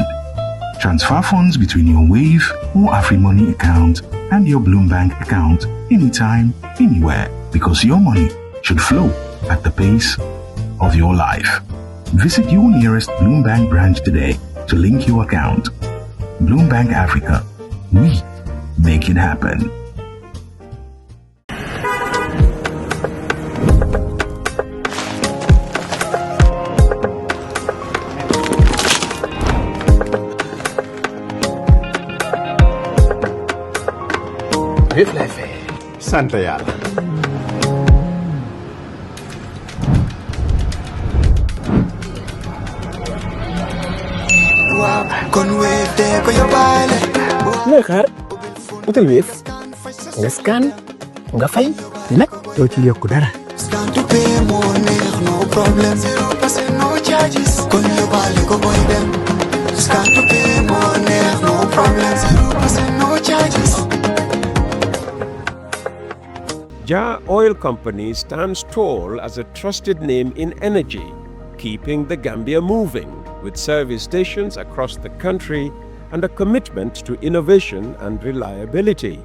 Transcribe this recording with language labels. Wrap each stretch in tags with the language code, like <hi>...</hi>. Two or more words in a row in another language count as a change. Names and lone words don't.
<en>Transfer funds between your Wave or AfriMoney account and your Bloombank account anytime, anywhere, because your money should flow at the pace of your life. Visit your nearest Bloombank branch today to link your account. Bloombank Africa. We make it happen.</en> <wo>Yëpp lay fay. sant yàlla. kon Wave de ko yóbbaale. looy xaar utal Wave nga scan nga fay nag doo ci yokku dara.</wo> <en>scan to pay</en> <wo>moo neex</wo> <en>no problem 0% no charges.</en> <wo>kon yóbbaale ko boy dem.</wo> <en>scan to pay</en> <wo>moo neex</wo> <en>no problem 0% no charges. Jah Oil Company stands tall as a trusted name in energy, keeping the Gambia moving with service stations across the country and a commitment to innovation and reliability.</en>